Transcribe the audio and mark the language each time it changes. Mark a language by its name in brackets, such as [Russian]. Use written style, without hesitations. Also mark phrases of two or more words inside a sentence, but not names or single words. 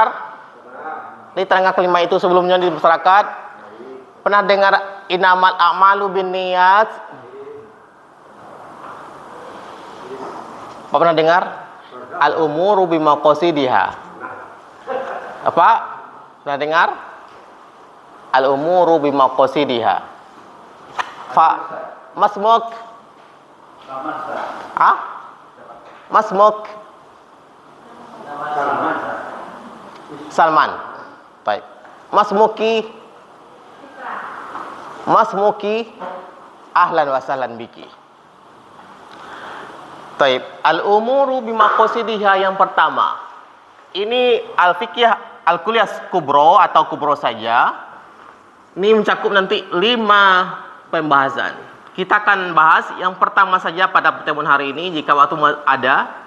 [Indonesian] Di terangkan kelima itu sebelumnya di masyarakat. Pernah dengar [Arabic] إنما الأعمال بالنيات? [Indonesian] Apa pernah dengar? [Arabic] الأمور بمقاصدها. Apa? [Indonesian] Pernah dengar? [Arabic] الأمور بمقاصدها. Masmuk. Ah? Masmuk. Salman. Baik. Masmuki. أهلا وسهلا بك. [Indonesian] Baik. [Arabic] الأمور بمقاصدها [Indonesian] yang pertama. Ini [Arabic] الفقه الكلية كبرى [Indonesian] atau kubro saja. Ini mencakup nanti 5 pembahasan. Kita akan bahas yang pertama saja pada pertemuan hari ini jika waktu ada.